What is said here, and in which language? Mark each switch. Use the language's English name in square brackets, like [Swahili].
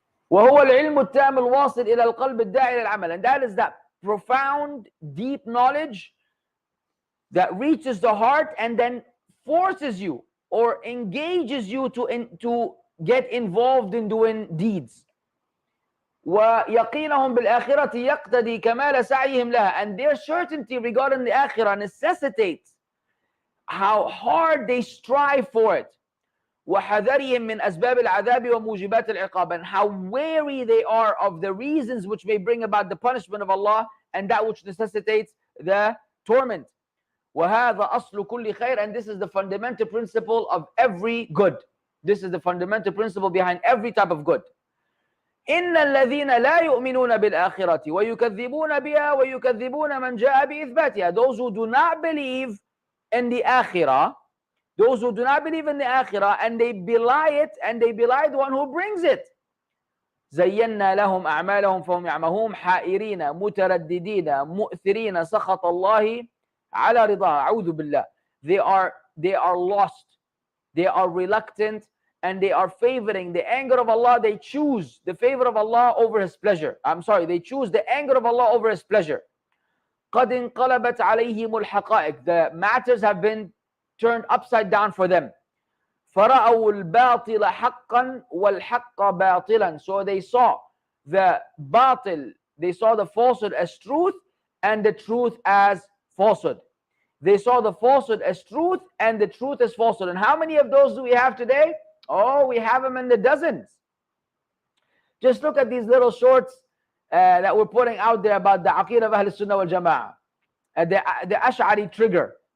[Arabic] وهو العلم التام الواصل إلى القلب الداعي للعمل, [English] and that is that profound, deep knowledge that reaches the heart and then forces you or engages you to get involved in doing deeds. [Arabic] ويقينهم بالآخرة يقتدي كمال سعيهم لها. [English] And their certainty regarding the akhirah necessitates how hard they strive for it. [Arabic] وحذرهم من أسباب العذاب وموجبات العقاب, [English] and how wary they are of the reasons which may bring about the punishment of Allah and that which necessitates the torment. [Arabic] وهذا أصل كل خير, [English] and this is the fundamental principle of every good. This is the fundamental principle behind every type of good. [Arabic] إن الذين لا يؤمنون بالآخرة ويكذبون بها ويكذبون من جاء بإثباتها. [English] Those who do not believe in the akhirah, those who do not believe in the akhirah, and they belie it, and they belie the one who brings it. [Arabic] زينا لهم أعمالهم فهم يعمهون حائرين مترددين مؤثرين سخط الله على رضاه. أعوذ بالله. [English] They are lost, they are reluctant, and they are favoring the anger of Allah. They choose the favor of Allah over His pleasure. They choose the anger of Allah over His pleasure. [Arabic] قد انقلبت عليهم الحقائق. [English] The matters have been turned upside down for them. [Arabic] فرأوا الباطل حقا والحق باطلا. [English] So they saw the batil, they saw the falsehood as truth, and the truth as falsehood. They saw the falsehood as truth, and the truth as falsehood. And how many of those do we have today? Oh, we have them in the dozens. Just look at these little shorts that we're putting out there about the Aqidah of Ahl Sunnah wal Jama'ah, the Ash'ari trigger.